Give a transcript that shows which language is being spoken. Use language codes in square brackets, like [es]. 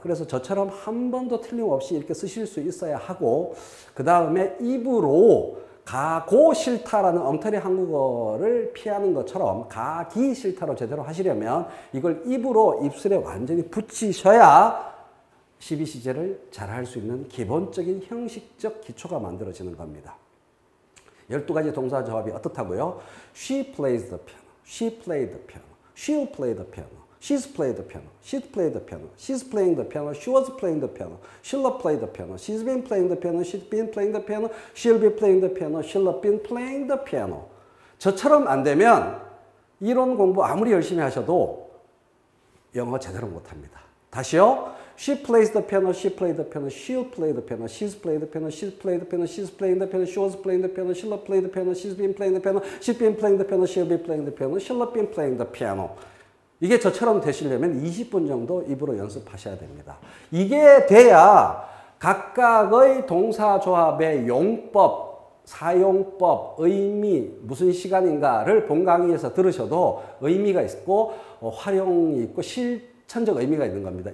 [ko] 그래서 저처럼 한 번도 틀림없이 이렇게 쓰실 수 있어야 하고 그 다음에 입으로 가고 싫다라는 엉터리 한국어를 피하는 것처럼 가기 싫다로 제대로 하시려면 이걸 입으로 입술에 완전히 붙이셔야 12시제를 잘 할 수 있는 기본적인 형식적 기초가 만들어지는 겁니다. 12가지 동사 조합이 어떻다고요? [en] She plays the piano. She played the piano. She'll play the piano. She's played the piano. She'd played the piano. She's playing the piano. She was playing the piano. She'll play the piano. She's been playing the piano. She's been playing the piano. She'll be playing the piano. She'll have been playing the piano. [ko] 저처럼 안 되면 이론 공부 아무리 열심히 하셔도 영어 제대로 못합니다. 다시요. [en] She plays the piano. She played the piano. She'll play the piano. She's played the piano. She's played the piano. She's playing the piano. She was playing the piano. She'll have played the piano. She's been playing the piano. She's been playing the piano. She'll be playing the piano. She'll have been playing the piano. [ko] 이게 저처럼 되시려면 20분 정도 입으로 연습하셔야 됩니다. 이게 돼야 각각의 동사조합의 용법, 사용법, 의미, 무슨 시간인가를 본 강의에서 들으셔도 의미가 있고 활용이 있고 실천적 의미가 있는 겁니다.